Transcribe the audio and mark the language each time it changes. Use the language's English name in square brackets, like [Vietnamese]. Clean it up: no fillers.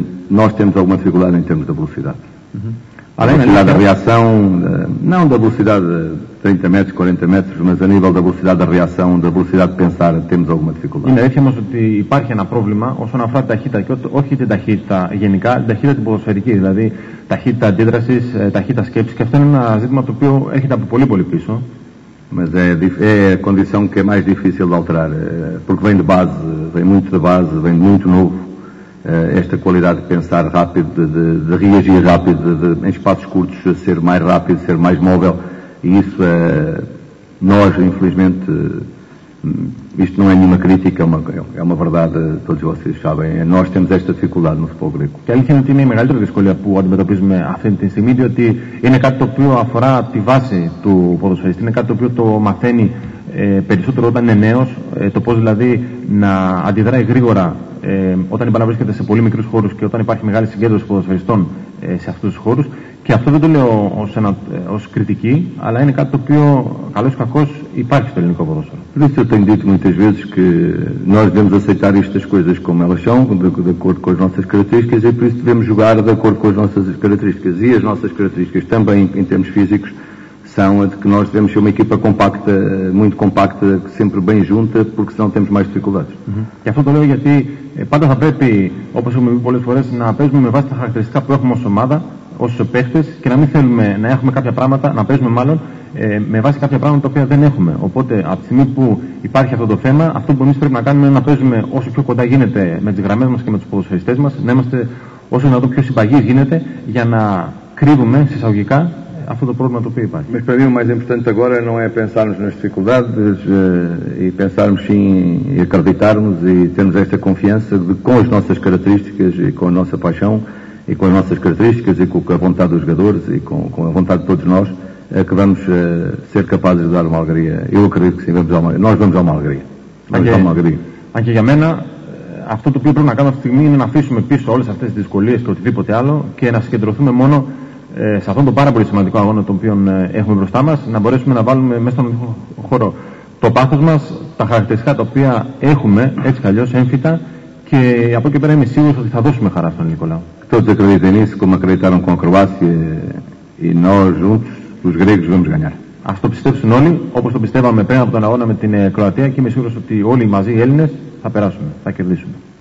[Portuguese] Nós temos alguma dificuldade em termos da velocidade. A velocidade da reação, não da velocidade de 30 metros, 40 metros, mas a nível da velocidade da reação, da velocidade de pensar, temos alguma dificuldade. [Greek] Είναι αλήθεια όμως ότι υπάρχει ένα πρόβλημα όσον αφορά την ταχύτητα και όχι την ταχύτητα γενικά, την ταχύτητα την ποδοσφαιρική, δηλαδή ταχύτητα αντίδρασης, ταχύτητα σκέψης, και αυτό είναι ένα ζήτημα το οποίο έρχεται από πολύ πίσω. [Portuguese] Mas é a condição que é mais difícil de alterar, porque vem de base, vem muito da base, vem muito novo. Esta qualidade de pensar rápido, de reagir rápido, em espaços curtos ser mais rápido, ser mais móvel, e isso nós, infelizmente, isto não é nenhuma crítica, é uma verdade, todos vocês sabem, nós temos esta dificuldade no futebol grego. [Greek] Και αλήθεια είναι ότι είναι η μεγαλύτερη δυσκολία που αντιμετωπίζουμε αυτή τη στιγμή, διότι είναι κάτι το οποίο αφορά τη βάση του ποδοσφαιριστή, είναι κάτι το οποίο το μαθαίνει περισσότερο όταν είναι νέος, το πώς δηλαδή να αντιδράει γρήγορα όταν η μπάλα βρίσκεται σε πολύ μικρούς χώρους και όταν υπάρχει μεγάλη συγκέντρωση ποδοσφαιριστών σε αυτούς τους χώρους, Και αυτό δεν το λέω ως κριτική, αλλά είναι κάτι το οποίο καλώς ή κακώς υπάρχει στο ελληνικό ποδόσφαιρο. [Portuguese] Por isso eu tenho dito muitas vezes que nós devemos aceitar estas coisas como elas são, de acordo com as nossas características, e por isso devemos jogar de acordo com as nossas características. E as nossas características também em termos físicos são a de que nós devemos ser uma equipa compacta, muito compacta, sempre bem junta, porque senão temos mais dificuldades. [Greek] Και αυτό το λέω γιατί πάντα θα πρέπει, όπως έχουμε πει πολλές φορές, να παίζουμε με βάση τα χαρακτηριστικά που έχουμε ως ομάδα, ως παίχτες, και να μην θέλουμε να έχουμε κάποια πράγματα, να παίζουμε μάλλον με βάση κάποια πράγματα τα οποία δεν έχουμε. Οπότε, από τη στιγμή που υπάρχει αυτό το θέμα, αυτό που εμείς πρέπει να κάνουμε είναι να παίζουμε όσο πιο κοντά γίνεται με τις γραμμές μας και με τους ποδοσφαιριστές μας, να είμαστε όσο δυνατόν πιο συμπαγείς γίνεται, για να κρύβουμε συσσαγωγικά αυτό το πρόβλημα το οποίο υπάρχει. [Portuguese] Mas para mim o mais importante agora não é pensarmos nas dificuldades e pensarmos sim e acreditarmos e termos essa confiança de com as nossas características e com a nossa paixão e com as nossas características e com a vontade dos jogadores e com a vontade de todos nós que vamos ser capazes de dar uma alegria. Eu acredito que sim, nós vamos dar uma alegria. [Greek] Αν και για μένα αυτό το οποίο πρέπει να κάνουμε αυτή τη στιγμή είναι να αφήσουμε πίσω όλες αυτές τις δυσκολίες και οτιδήποτε άλλο και να συγκεντρωθούμε μόνο σε αυτόν τον πάρα πολύ σημαντικό αγώνα τον οποίο έχουμε μπροστά μας, να μπορέσουμε να βάλουμε μέσα στον χώρο το πάθος μας, τα χαρακτηριστικά τα οποία έχουμε έτσι κι αλλιώς έμφυτα, και από εκεί πέρα είμαι σίγουρος ότι θα δώσουμε χαρά στον ελληνικό λαό. [Portuguese] Todos acreditem nisso, como acreditaram com a Croácia, e nós juntos, os gregos, vamos ganhar. [Greek] Ας το πιστέψουν όλοι, όπως το πιστεύαμε πριν από τον αγώνα με την Κροατία, και είμαι σίγουρος ότι όλοι μαζί οι Έλληνες θα περάσουμε, θα κερδίσουμε.